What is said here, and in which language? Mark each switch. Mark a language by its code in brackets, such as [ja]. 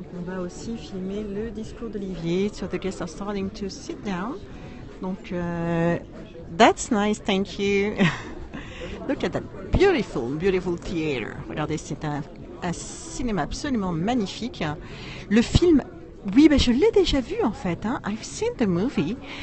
[fr] Donc on va aussi filmer le discours d'Olivier. [en] So the guests are starting to sit down. Donc that's nice, thank you. Look at that beautiful, beautiful theater. [fr] Regardez, c'est un cinéma absolument magnifique. Le film, oui, je l'ai déjà vu en fait. [en] I've seen the movie.